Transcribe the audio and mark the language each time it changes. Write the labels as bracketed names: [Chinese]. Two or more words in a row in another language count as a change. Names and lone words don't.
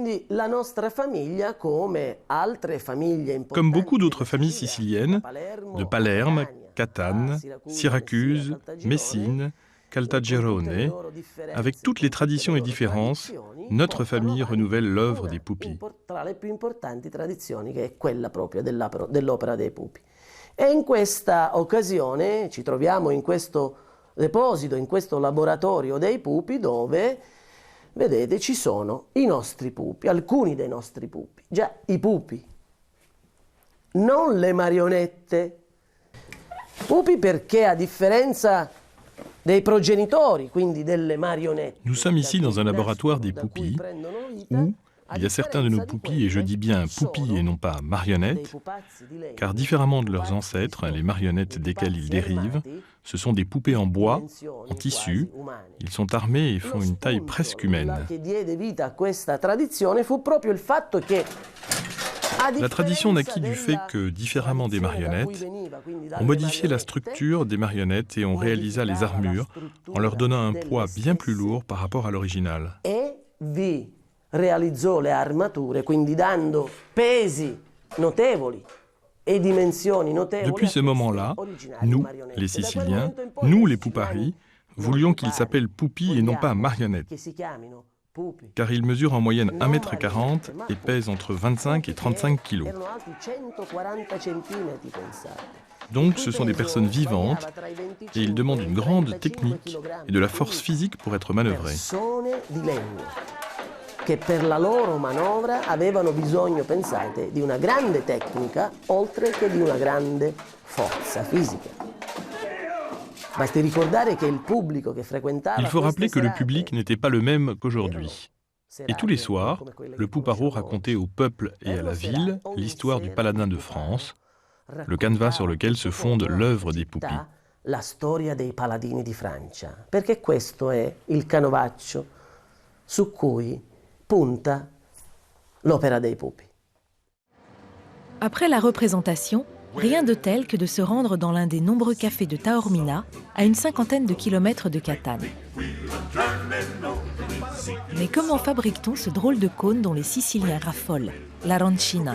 [French] Comme beaucoup d'autres familles siciliennes, de Palerme, Catane, Syracuse, Messine, Caltagirone, avec toutes les traditions et différences, notre famille renouvelle l'œuvre des pupis. [Italian] E in questa occasione ci troviamo in questo deposito, in questo laboratorio dei pupi dove, vedete, ci sono i nostri pupi, alcuni dei nostri pupi. Già, i pupi, non le marionette. Pupi perché, a differenza dei progenitori, quindi delle marionette. [French] Nous sommes ici dans un laboratoire des pupis où il y a certains de nos pupis, et je dis bien pupis et non pas marionnettes, car différemment de leurs ancêtres, les marionnettes desquelles ils dérivent, ce sont des poupées en bois, en tissu, ils sont armés et font une taille presque humaine. La tradition naquit du fait que, différemment des marionnettes, on modifiait la structure des marionnettes et on réalisa les armures en leur donnant un poids bien plus lourd par rapport à l'original. [Italian] Realizzò le armature, quindi dando pesi notevoli e dimensioni notevoli. [French] Depuis ce moment-là, nous, les Siciliens, nous, les Pupari, voulions qu'ils s'appellent Pupi et non pas marionnettes, car ils mesurent en moyenne 1,40 m et pèsent entre 25 et 35 kg. Donc ce sont des personnes vivantes et ils demandent une grande technique et de la force physique pour être manœuvrés. [Italian] Che per la loro manovra avevano bisogno, pensate, di una grande tecnica oltre che di una grande forza fisica. Basti ricordare che il pubblico che frequentava. [French] Il faut rappeler que le public n'était pas le même qu'aujourd'hui. Et tous les soirs, le Puparo racontait au peuple et à la ville l'histoire du paladin de France, le canevas sur lequel se fonde l'œuvre des pupis. [Italian] La storia dei paladini di Francia, perché questo è il canovaccio su cui punta l'opera dei pupi. [French] Après la représentation, rien de tel que de se rendre dans l'un des nombreux cafés de Taormina, à une 50aine de kilomètres de Catane. Mais comment fabrique-t-on ce drôle de cône dont les Siciliens raffolent, l'arancina?